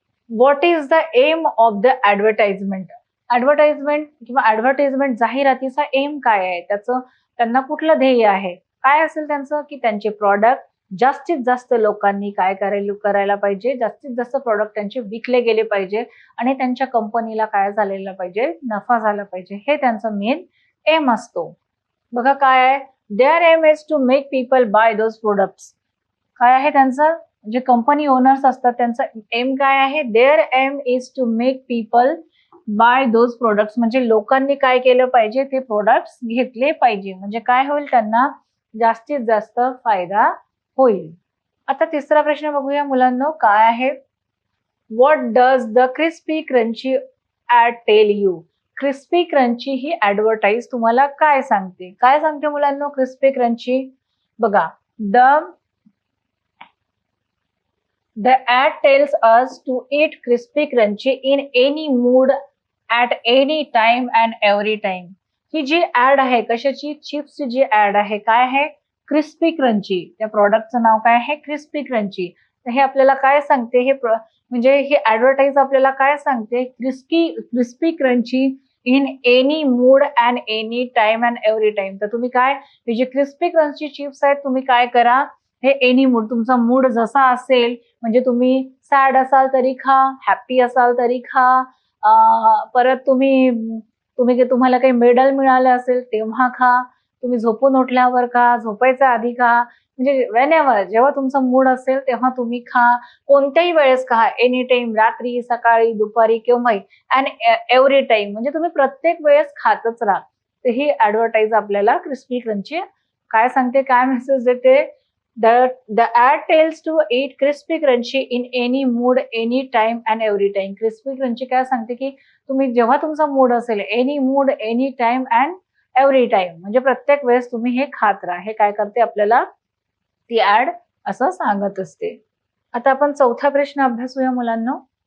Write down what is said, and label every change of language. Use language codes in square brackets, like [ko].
[en] What is the aim of the advertisement. [mr] Advertisement किंवा advertisement जाहिरातीचा M काय आहे? त्यांना कुठलं ध्येय आहे? काय असेल त्यांचं? की त्यांचे प्रॉडक्ट जास्तीत जास्त लोकांनी काय करायला पाहिजे? जास्तीत जास्त प्रॉडक्ट त्यांचे विकले गेले पाहिजे आणि त्यांच्या कंपनीला काय झालेला पाहिजे? नफा झाला पाहिजे. हे त्यांचं मेन एम असतो. बघा काय आहे? [en] Their aim is to make people buy those products. [mr] काय आहे त्यांचं? जे कंपनी ओनर्स असतात त्यांचा एम काय आहे? [en] Their aim is to make people buy those products. [mr] म्हणजे लोकांनी काय केलं पाहिजे? ते प्रोडक्ट्स घेतले पाहिजे. म्हणजे काय होईल? त्यांना जास्तीत जास्त फायदा होईल. आता तिसरा प्रश्न बघूया मुलांना. काय आहे? [en] What does the crispy crunchy ad tell you. [mr] Crispy crunchy he advertise तुम्हाला काय सांगते? काय सांगते मुलांनो क्रिस्पी क्रंची? बघा, [en] The ad tells us to eat crispy crunchy in any mood at any time and every time. [mr] He G add आहे कशाची? चिप्सची जी ऍड आहे काय आहे? Crispy crunchy. त्या प्रॉडक्टचं नाव काय आहे? Crispy crunchy. तर हे आपल्याला काय सांगते? म्हणजे ही ऍडव्हर्टाईज आपल्याला काय सांगते? [en] Crispy crunchy in any mood and any time and every time. [mr] तर तुम्ही काय, हे जे क्रिस्पी क्रंची चिप्स आहेत तुम्ही काय करा, हे एनी मूड, तुमचा मूड जसा असेल, म्हणजे तुम्ही सॅड असाल तरी खा, हॅपी असाल तरी खा, परत तुम्हाला काही मेडल मिळालं असेल तेव्हा खा, तुम्ही झोपून उठल्यावर खा, झोपायच्या आधी खा, म्हणजे वेनेवर जेव्हा तुमचा मूड असेल तेव्हा तुम्ही खा, कोणत्याही वेळेस खा, एनी टाइम, रात्री, सकाळी, दुपारी, केव्हाही, अँड एव्हरी टाइम, म्हणजे तुम्ही प्रत्येक वेळेस खातच राहा. तर ही ऍडव्हर्टाईज आपल्याला क्रिस्पी क्रंची काय सांगते, काय मेसेज देते? [en] The ad tells to eat crispy crunchy in any mood, any time and every time. [mr] Crispy crunchy काय सांगते की तुम्ही जेव्हा तुमचा मूड असेल, [en] any mood, any time and every time, [mr] म्हणजे प्रत्येक वेळेस तुम्ही हे खात राहा. हे काय करते आपल्याला ती ऍड असं सांगत असते. आता आपण चौथा प्रश्न अभ्यासूया मुलांना.